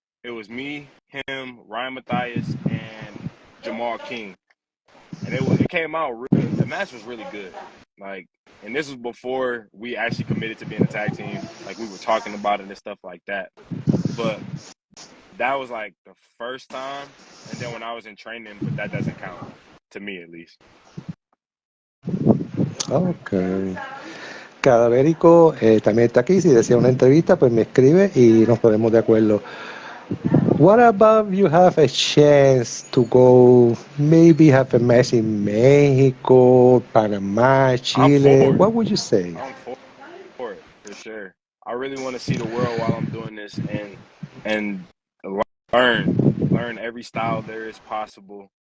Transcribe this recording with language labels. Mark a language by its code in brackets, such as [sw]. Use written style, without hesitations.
[en] It was me, him, Ryan Matthias, and Jamal King, and it came out real. The match was really good. Like, and this was before we actually committed to being a tag team. Like we were talking about it and stuff like that. But that was like the first time, and then when I was in training, but that doesn't count to me at least. Okay. [es] Cadavérico también está aquí. Si desea una entrevista, pues me escribe y nos ponemos de acuerdo. [en] What about you have a chance to go, maybe have a match in Mexico, Panama, I'm Chile? for it. What would you say? I'm for it for sure. I really want to see the world while I'm doing this and learn learn every style there is possible.